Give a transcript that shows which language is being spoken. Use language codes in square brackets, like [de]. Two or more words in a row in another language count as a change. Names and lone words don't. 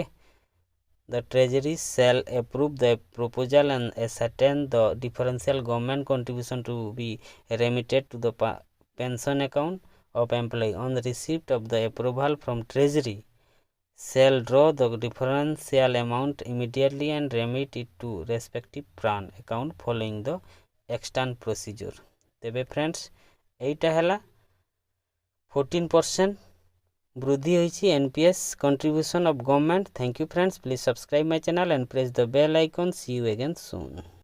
[en] The Treasury shall approve the proposal and ascertain the differential government contribution to be remitted to the pension account of employee. On the receipt of the approval from Treasury, shall draw the differential amount immediately and remit it to respective PRAN account following the extant procedure. [or] ତେବେ फ्रेंड्स ଏଇଟା ହେଲା 14% ବୃଦ୍ଧି ହୋଇଛି [en] NPS contribution of government. Thank you friends. Please subscribe my channel and press the bell icon. See you again soon.